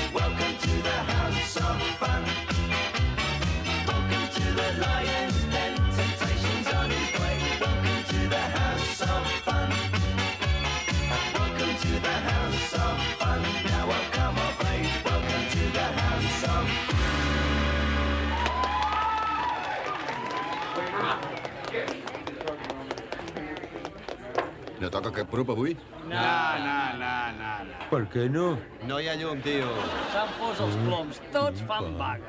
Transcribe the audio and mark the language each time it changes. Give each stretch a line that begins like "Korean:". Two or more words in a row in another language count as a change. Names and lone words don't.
English: Welcome to the house of fun. Welcome to the Lion's Den. Temptation's on his way. Welcome to the house of fun. Welcome to the house of fun. Now I've come of age. Welcome to the house of fun.
Catalan: No toca cap grup avui? No. Per què no? No hi ha llum, tio. S'han fos els ploms, tots fan vaga.